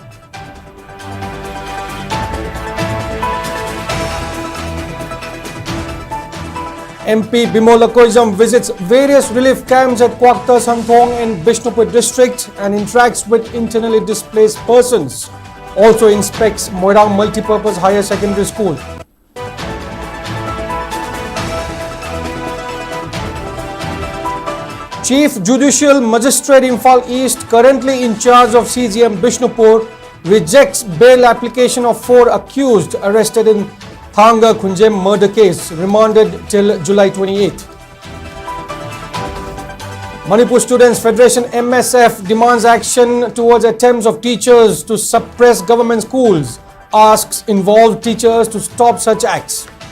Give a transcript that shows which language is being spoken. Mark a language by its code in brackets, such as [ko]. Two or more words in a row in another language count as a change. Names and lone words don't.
[en] MP Bimolakoism visits various relief camps at Kwakta Santhong in Bishnupur district and interacts with internally displaced persons. Also inspects Moirang Multipurpose Higher Secondary School. Chief Judicial Magistrate Imphal East, currently in charge of CGM Bishnupur, rejects bail application of 4 accused arrested in Thanga Khunjem murder case, remanded till July 28. Manipur Students Federation MSF demands action towards attempts of teachers to suppress government schools, asks involved teachers to stop such acts.